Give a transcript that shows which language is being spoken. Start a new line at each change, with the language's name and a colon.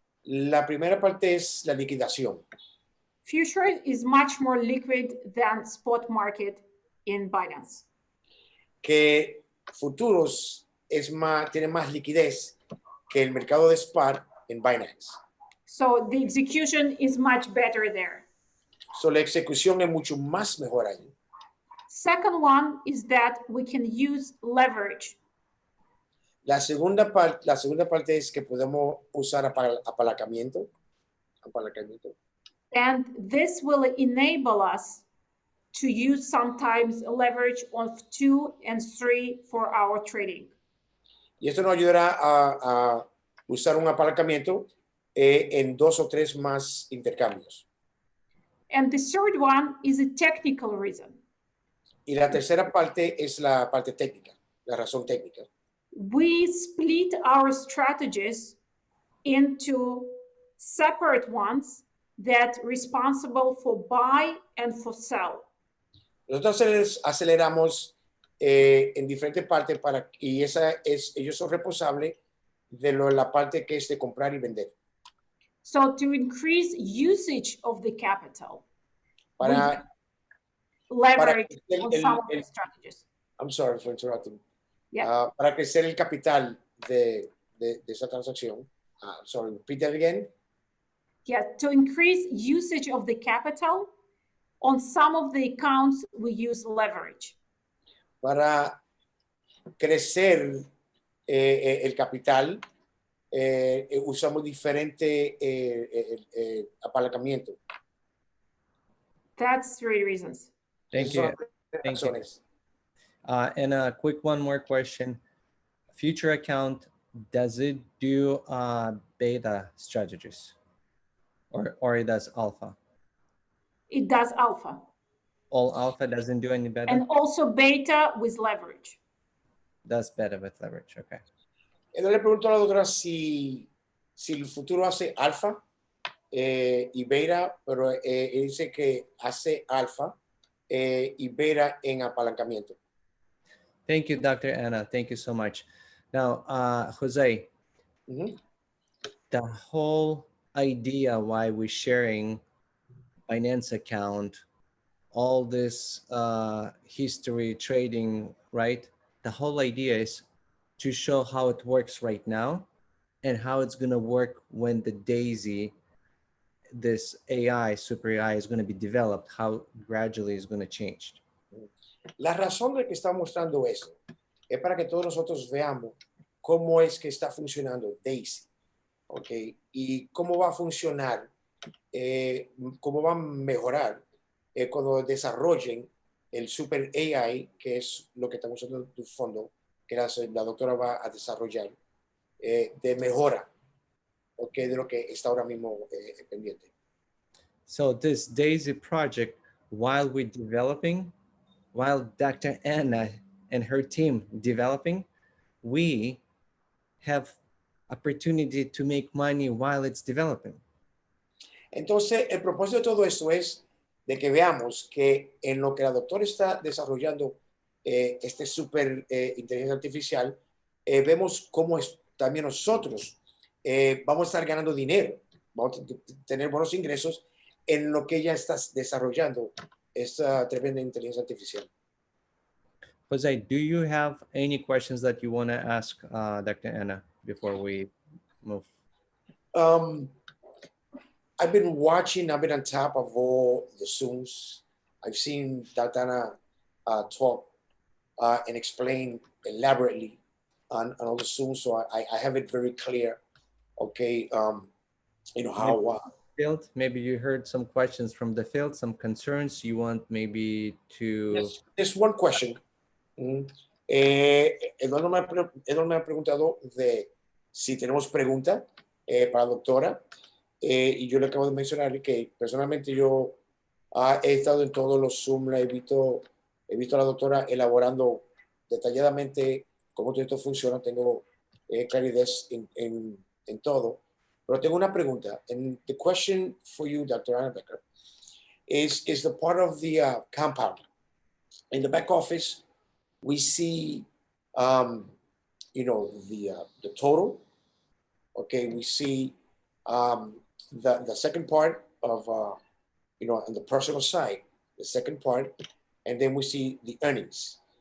Spanish: La primera parte es la liquidación.
English: Future is much more liquid than spot market in Binance.
Spanish: Que futuros tiene más liquidez que el mercado de spot en Binance.
English: So the execution is much better there.
Spanish: So, la ejecución es mucho más mejor ahí.
English: Second one is that we can use leverage.
Spanish: La segunda parte es que podemos usar apalancamiento.
English: And this will enable us to use sometimes leverage of 2 and 3 for our trading.
Spanish: Y esto nos ayudará a usar un apalancamiento en 2 o 3 más intercambios.
English: And the third one is a technical reason.
Spanish: Y la tercera parte es la parte técnica, la razón técnica.
English: We split our strategies into separate ones that responsible for buy and for sell.
Spanish: Nosotros aceleramos en diferentes partes y ellos son responsables de la parte que es de comprar y vender.
English: So to increase usage of the capital,
Spanish: Para
English: leverage
Spanish: crecer
English: on some of the strategies. I'm sorry for interrupting. Yeah.
Spanish: Para crecer el capital de esa transacción.
English: Sorry, repeat that again. Yeah, to increase usage of the capital, on some of the accounts, we use leverage.
Spanish: Para crecer el capital, usamos diferente apalancamiento.
English: That's 3 reasons. Thank you. Thank you. And a quick one more question. Future account, does it do beta strategies or it does alpha? It does alpha. All alpha doesn't do any beta? And also beta with leverage. Does beta with leverage, okay.
Spanish: Entonces le pregunto a la doctora si el futuro hace alfa y beta, pero dice que hace alfa y beta en apalancamiento.
English: Thank you, Dr. Anna. Thank you so much. Now, Jose, the whole idea why we're sharing finance account, all this history trading, right? The whole idea is to show how it works right now and how it's going to work when the Daisy, this AI, super AI is going to be developed, how gradually it's going to change.
Spanish: La razón de que está mostrando esto es para que todos nosotros veamos cómo es que está funcionando Daisy, ¿ok? Y cómo va a funcionar, cómo va a mejorar cuando desarrollen el super AI, que es lo que estamos usando en tu fondo, que la doctora va a desarrollar, de mejora, ¿ok? De lo que está ahora mismo pendiente.
English: So this Daisy project, while we're developing, while Dr. Anna and her team developing, we have opportunity to make money while it's developing.
Spanish: Entonces, el propósito de todo esto es de que veamos que en lo que la doctora está desarrollando este super inteligencia artificial, vemos cómo también nosotros vamos a estar ganando dinero, vamos a tener buenos ingresos en lo que ella está desarrollando, esta tremenda inteligencia artificial.
English: Jose, do you have any questions that you want to ask Dr. Anna before we move? I've been on top of all the Zooms. I've seen Dr. Anna talk and explain elaborately on all the Zooms, so I have it very clear. Okay, you know how. Field, maybe you heard some questions from the field, some concerns you want maybe to. Yes, there's one question.
Spanish: Eduardo me ha preguntado de si tenemos pregunta para la doctora. Y yo le acabo de mencionar que personalmente yo he estado en todos los Zoom, he visto a la doctora elaborando detalladamente cómo todo esto funciona, tengo claridad en todo, pero tengo una pregunta.
English: And the question for you, Dr. Anna Becker, is the part of the compound. In the back office, we see, you know, the total. Okay, we see The second part of, you know, on the personal side, the second part, and then we see the earnings.